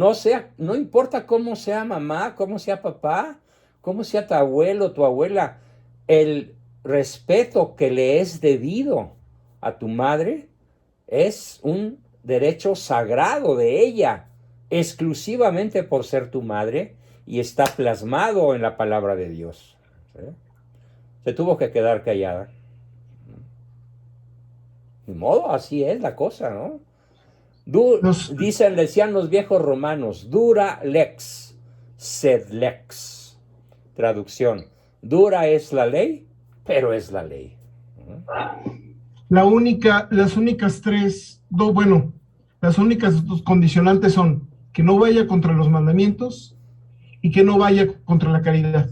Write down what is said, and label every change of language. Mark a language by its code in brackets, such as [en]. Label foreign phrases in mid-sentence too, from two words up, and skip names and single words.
[es] No importa cómo sea mamá, cómo sea papá, cómo sea tu abuelo, tu abuela, el respeto que le es debido a tu madre es un derecho sagrado de ella, exclusivamente por ser tu madre, y está plasmado en la palabra de Dios. ¿Sí? Se tuvo que quedar callada. Ni modo, así es la cosa, ¿no? Los, Decían los viejos romanos, [la] dura lex, sed lex. [es] Traducción, dura es la ley, pero es la ley. las únicas las únicas dos condicionantes son que no vaya contra los mandamientos y que no vaya contra la caridad.